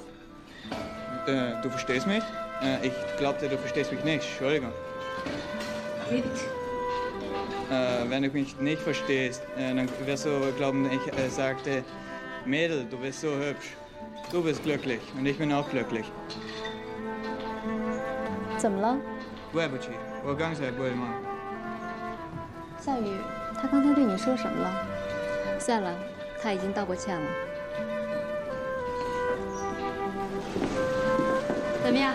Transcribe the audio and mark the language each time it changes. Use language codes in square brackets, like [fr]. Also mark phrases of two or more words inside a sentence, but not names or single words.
[de] Du verstehst mich? Ich glaubte, du verstehst mich nicht. Entschuldigung. Wenn du mich nicht verstehst, dann wirst du glauben, ich sagte, Mädel, du bist so hübsch. Du bist glücklich und ich bin auch glücklich. [zh] 怎么了？对不起，我刚才不会吗？夏雨，他刚才对你说什么了？算了。他已经道过歉了。怎么样？